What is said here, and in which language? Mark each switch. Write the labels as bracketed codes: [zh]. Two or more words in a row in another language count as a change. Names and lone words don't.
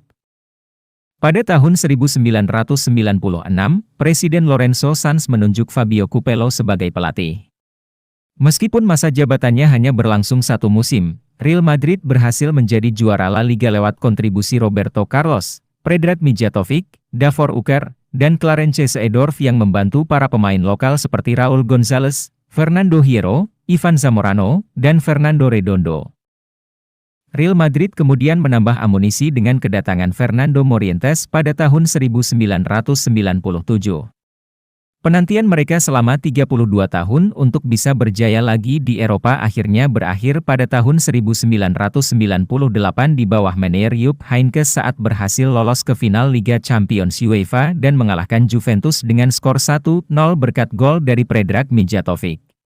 [id] Pada tahun 1996, Presiden Lorenzo Sanz menunjuk Fabio Capello sebagai pelatih. Meskipun masa jabatannya hanya berlangsung 1 musim, Real Madrid berhasil menjadi juara La Liga lewat kontribusi Roberto Carlos, Predrag Mijatovic, Davor Uker, dan Clarence Seedorf yang membantu para pemain lokal seperti Raúl González, Fernando Hierro, Ivan Zamorano, dan Fernando Redondo. Real Madrid kemudian menambah amunisi dengan kedatangan Fernando Morientes pada tahun 1997. Penantian mereka selama 32 tahun untuk bisa berjaya lagi di Eropa akhirnya berakhir pada tahun 1998 di bawah manajer Jupp Heynckes saat berhasil lolos ke final Liga Champions UEFA dan mengalahkan Juventus dengan skor 1-0 berkat gol dari Predrag Mijatovic.